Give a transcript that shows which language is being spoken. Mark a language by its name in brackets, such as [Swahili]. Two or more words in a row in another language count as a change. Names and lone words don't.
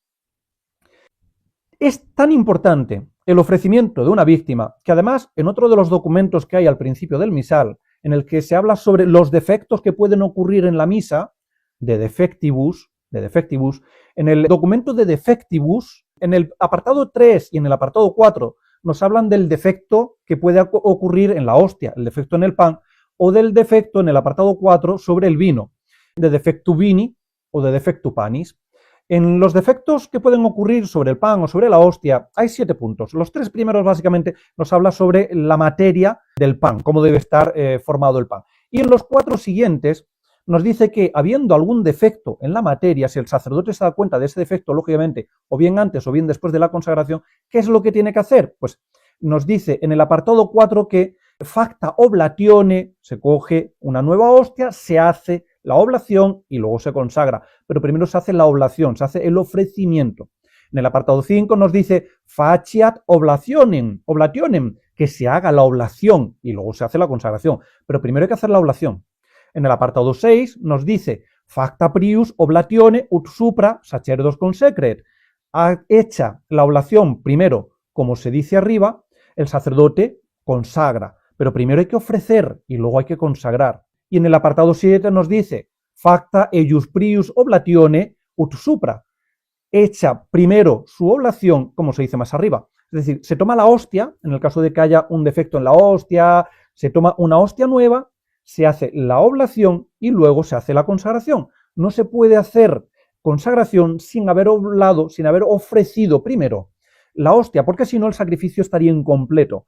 [Spanish] Es tan importante el ofrecimiento de una víctima que además en otro de los documentos que hay al principio del misal, en el que se habla sobre los defectos que pueden ocurrir en la misa, [Latin] de defectibus, [Spanish] en el documento [Latin] de defectibus, [Spanish] en el apartado 3 y en el apartado 4, nos hablan del defecto que puede ocurrir en la hostia, el defecto en el pan, o del defecto en el apartado 4 sobre el vino, [Latin] de defectu vini [Spanish] o [Latin] de defectu panis. [Spanish] En los defectos que pueden ocurrir sobre el pan o sobre la hostia hay 7 puntos. Los 3 primeros básicamente nos habla sobre la materia del pan, cómo debe estar formado el pan. Y en los 4 siguientes nos dice que habiendo algún defecto en la materia, si el sacerdote se da cuenta de ese defecto, lógicamente, o bien antes o bien después de la consagración, ¿qué es lo que tiene que hacer? Pues nos dice en el apartado 4 que [Latin] facta oblatione, [Spanish] se coge una nueva hostia, se hace la oblación y luego se consagra. Pero primero se hace la oblación, se hace el ofrecimiento. En el apartado 5 nos dice [Latin] faciat oblationem, [Spanish] que se haga la oblación y luego se hace la consagración. Pero primero hay que hacer la oblación. En el apartado 6 nos dice [Latin] facta prius oblatione ut supra sacerdos consecret. [Spanish] Hecha la oblación primero, como se dice arriba, el sacerdote consagra. Pero primero hay que ofrecer y luego hay que consagrar. Y en el apartado 7 nos dice [Latin] facta eius prius oblatione ut supra. [Spanish] Hecha primero su oblación, como se dice más arriba. Es decir, se toma la hostia, en el caso de que haya un defecto en la hostia, se toma una hostia nueva, se hace la oblación y luego se hace la consagración. No se puede hacer consagración sin haber oblado, sin haber ofrecido primero la hostia, porque si no el sacrificio estaría incompleto.